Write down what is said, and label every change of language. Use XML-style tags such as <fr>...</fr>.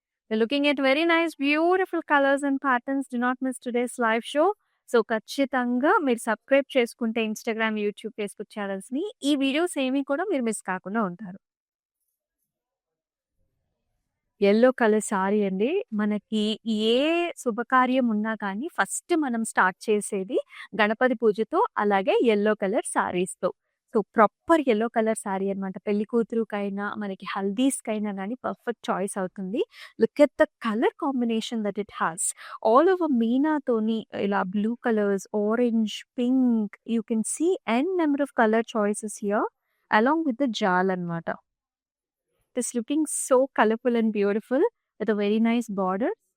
<en>We're looking at very nice, beautiful colors and patterns. Do not miss today's live show.</en> <te>So ఖచ్చితంగా మీరు subscribe చేసుకుంటే Instagram, YouTube, Facebook ఛానల్స్‌ని ఈ videos ఏమి కూడా మీరు మిస్ కాకుండా ఉంటారు. యెల్లో కలర్ సారీ అండి. మనకి ఏ శుభకార్యం ఉన్నా కానీ ఫస్ట్ మనం స్టార్ట్ చేసేది గణపతి పూజతో, అలాగే yellow colour సారీస్‌తో. So, proper yellow colour sorry అనమాట. పెళ్లి కూతురుకైనా, మనకి హల్దీస్‌కైనా గానీ పర్ఫెక్ట్ చాయిస్ అవుతుంది.</te> <en>Look at the colour combination that it has. All over</en> <te>మీనాతోని ఇలా</te> <en>Blue colours, orange, pink you can see an number of colour choices here along with the జాల్ అనమాట. It is looking so colorful and beautiful with a very nice border.</en>